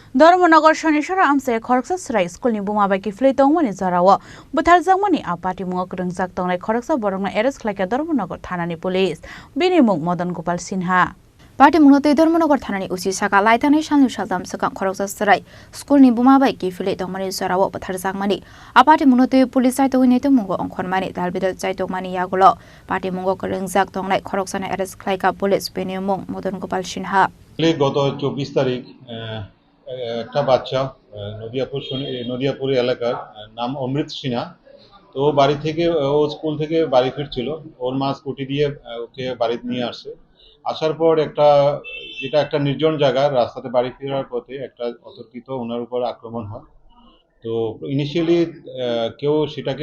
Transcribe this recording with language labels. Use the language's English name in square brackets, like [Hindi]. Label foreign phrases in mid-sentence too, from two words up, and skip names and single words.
[Kok Borok] धर्मनगर शनिश्चर आमसे खरकसा सराय स्कुलनि बुमाबायखि फ्लैतंमनि जाराव बुथारजांमनि आपाति मुंग रोंजाक तंनाय खरकसा बरंना एरेस्ट खालायखा धर्मनगर थानानि पुलिस बिनि मुं मदन गोपाल सिन्हा पार्टी मुंगतै धर्मनगर थानानि उचि साका लायथानै सालनि सालदाम सका खरकसा सराय स्कुलनि बुमाबायखि फ्लैतंमनि जाराव बुथारजांमनि आपाति मुंगतै पुलिस साइतोनिते मुंग अंखरमानि दालबिदल साइतोमानि यागुल पार्टी मुंग रोंजाक तंनाय खरकसानि एरेस्ट खालायखा पुलिस बिनि मुं मदन गोपाल सिन्हा [Bangla] গত 24 তারিখ একটা বাচ্চা নদিয়াপুর এলাকার নাম অমৃত সিনহা তো বাড়ি থেকে ও স্কুল থেকে বাড়ি ফিরছিল ওর মা স্কুটি দিয়ে ওকে বাড়িতে নিয়ে আসার পর যেটা একটা নির্জন জায়গা রাস্তাতে বাড়ি ফেরার পথে একটা অতর্কিত ওনার উপর আক্রমণ হয় তো ইনিশিয়ালি কেউ সেটাকে